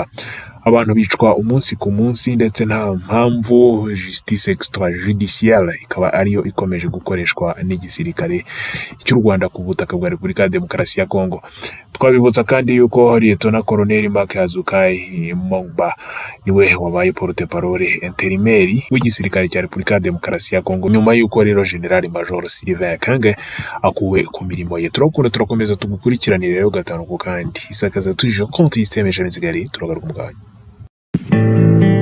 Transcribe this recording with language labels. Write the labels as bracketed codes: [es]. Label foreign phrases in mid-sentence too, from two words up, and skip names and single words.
[rw] Abantu bicwa umunsi ku munsi, ndetse nta mpamvu [fr] justice extrajudiciaire [rw] ikaba ariyo ikomeje gukoreshwa n'igisirikare cy'u Rwanda ku butaka bwa Repubulika ya Demokarasi ya Kongo. Twabibutsa kandi yuko Lieutenant Colonel Mark Azukai Mongba niwe wabaye [fr] porte-parole intérimaire [rw] w'igisirikare cya Repubulika ya Demokarasi ya Kongo, nyuma yuko rero General Major Sylvain Kange akuwe ku mirimo ye. Turakomeza tugukurikiranira rero gatanu ku kandi. Isakaza tuje konti systeme Jean Zigari, turagaruka mu